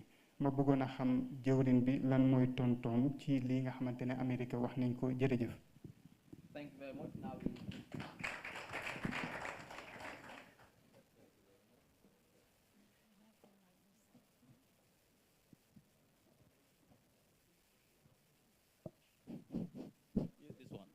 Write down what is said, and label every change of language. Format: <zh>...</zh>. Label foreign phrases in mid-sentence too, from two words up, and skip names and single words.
<wo>Ma bëggoon a xam jëwriñ bi lan mooy tontoom ci lii nga xamante ne Amérique wax nañ ko. Jërëjëf.</wo> <en>Thank you very much. Now use this one.</en>